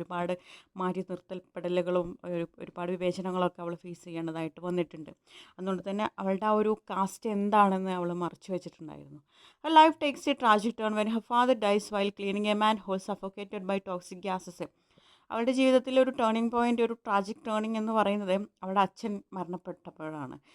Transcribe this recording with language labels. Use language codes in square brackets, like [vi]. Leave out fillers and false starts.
[ml] ഒരുപാട് മാറ്റി നിർത്തൽപ്പെടലുകളും ഒരുപാട് വിവേചനങ്ങളൊക്കെ അവൾ ഫേസ് ചെയ്യേണ്ടതായിട്ട് വന്നിട്ടുണ്ട്. അതുകൊണ്ട് തന്നെ അവളുടെ ആ ഒരു കാസ്റ്റ് എന്താണെന്ന് അവൾ മറച്ചു വെച്ചിട്ടുണ്ടായിരുന്നു. [en] Her life takes a tragic turn when her father dies while cleaning a manhole suffocated by toxic gases. [ml] അവളുടെ ജീവിതത്തിൽ ഒരു ടേണിംഗ് പോയിൻ്റ്, ഒരു ട്രാജിക് ടേണിംഗ് എന്ന് പറയുന്നത് അവളുടെ അച്ഛൻ മരണപ്പെട്ടപ്പോഴാണ്.